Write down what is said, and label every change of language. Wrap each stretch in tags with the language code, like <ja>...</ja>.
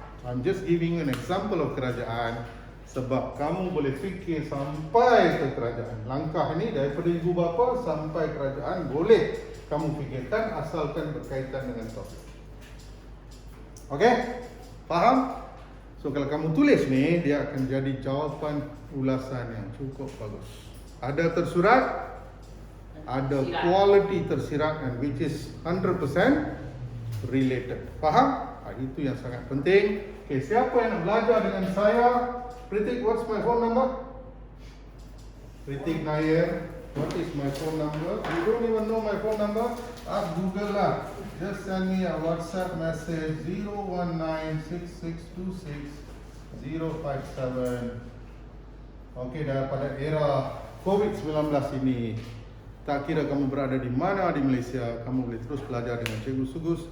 <en>I'm just giving an example of</en> <ms>kerajaan sebab kamu boleh fikir sampai ke kerajaan. Langkah ini daripada ibu bapa sampai kerajaan boleh kamu fikirkan asalkan berkaitan dengan topik. Okey? Faham? So kalau kamu tulis ni, dia akan jadi jawapan ulasan yang cukup bagus. Ada tersurat, ada quality tersirat</ms> <en>and which is 100% related.</en> <ms>Faham? Itu yang sangat penting. Okay, siapa yang nak belajar dengan saya?</ms> <en>Pritik, what's my phone number? Pritik Nair. What is my phone number? You don't even know my phone number? Ask Google lah. Just send me a WhatsApp message</en> <ms>0196626 Okay, daripada era COVID-19 ini, tak kira kamu berada di mana di Malaysia, kamu boleh terus belajar dengan Cikgu Sugus.</ms>